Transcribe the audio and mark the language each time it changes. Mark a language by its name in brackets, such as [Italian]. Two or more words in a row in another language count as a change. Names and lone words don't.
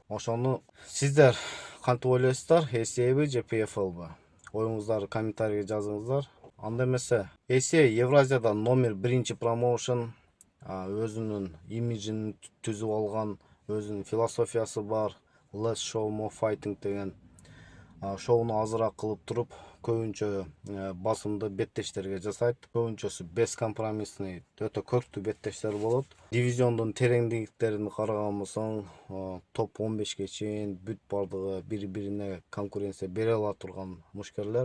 [Kyrgyz] Ошону сиздер кантип ойлойсуздар? ACAбы же PFLбы? Оюңуздарды комментарийге жазыңыздар. Анда эмесе, ACA Евразияда номер 1 промоушен, өзүнүн имиджин түзүп алган, өзүнүн философиясы бар. [English] Less show more fighting [Kyrgyz] деген шоуну азыраак кылып туруп, көбүнчө басымды беттештерге жасайт. Көбүнчөсү бескомпромиссный, өтө көрктүү беттештер болот. Дивизиондун тереңдиктерин караган болсоң, топ 15ге чейин бүт бардыгы бири-бирине конкуренция бере ала турган мушкерлер.